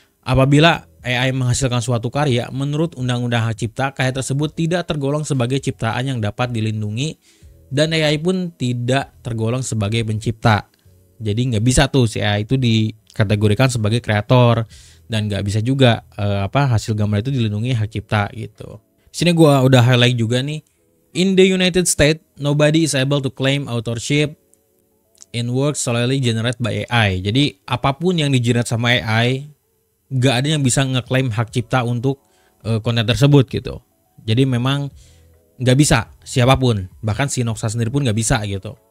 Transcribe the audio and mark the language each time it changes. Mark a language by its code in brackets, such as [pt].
[id] Apabila AI menghasilkan suatu karya, menurut Undang-Undang Hak Cipta, karya tersebut tidak tergolong sebagai ciptaan yang dapat dilindungi dan AI pun tidak tergolong sebagai pencipta. Jadi nggak bisa tuh si AI itu dikategorikan sebagai kreator, dan nggak bisa juga hasil gambar itu dilindungi hak cipta gitu. Di sini gua udah highlight juga nih. [en] In the United States, nobody is able to claim authorship in works solely generated by AI. [id] Jadi apapun yang di-generate sama AI, gak ada yang bisa ngeklaim hak cipta untuk konten tersebut gitu. Jadi memang gak bisa siapapun, bahkan si Noxa sendiri pun gak bisa gitu.